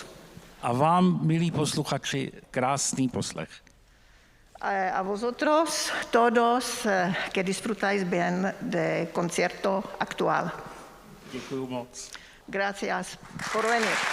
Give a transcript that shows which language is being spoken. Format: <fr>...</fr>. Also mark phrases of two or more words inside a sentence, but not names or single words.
<cs>A vám, milí posluchači, krásný poslech.</cs> <es>A vosotros todos que disfrutáis bien de concierto actual.</es> <cs>Děkuju moc.</cs> <es>Gracias por venir.</es>